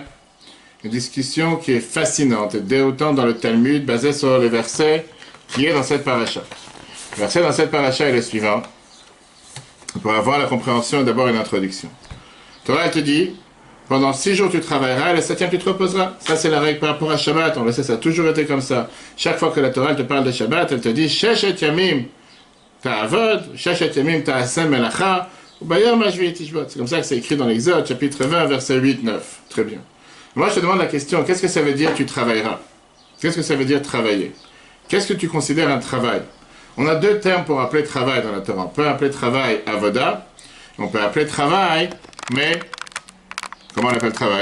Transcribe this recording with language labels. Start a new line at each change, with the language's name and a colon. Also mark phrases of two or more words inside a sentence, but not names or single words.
French: Une discussion qui est fascinante et déroutante dans le Talmud, basée sur le verset qui est dans cette paracha. Le verset dans cette paracha est le suivant. Pour avoir la compréhension, d'abord une introduction. Torah, elle te dit, pendant 6 jours tu travailleras, et le 7e tu te reposeras. Ça c'est la règle par rapport à Shabbat, on le sait, ça a toujours été comme ça. Chaque fois que la Torah te parle de Shabbat, elle te dit,
Hebrew: ששת ימים תעבוד, ששת ימים תעשה מלאכה, וביום השביעי תשבות.
French: C'est comme ça que c'est écrit dans l'Exode, chapitre 20, verset 8-9. Très bien. Moi je te demande la question, qu'est-ce que ça veut dire tu travailleras? Qu'est-ce que ça veut dire travailler? Qu'est-ce que tu considères un travail? On a 2 termes pour appeler travail dans la Torah. On peut appeler travail avoda, on peut appeler travail, mais comment on appelle travail?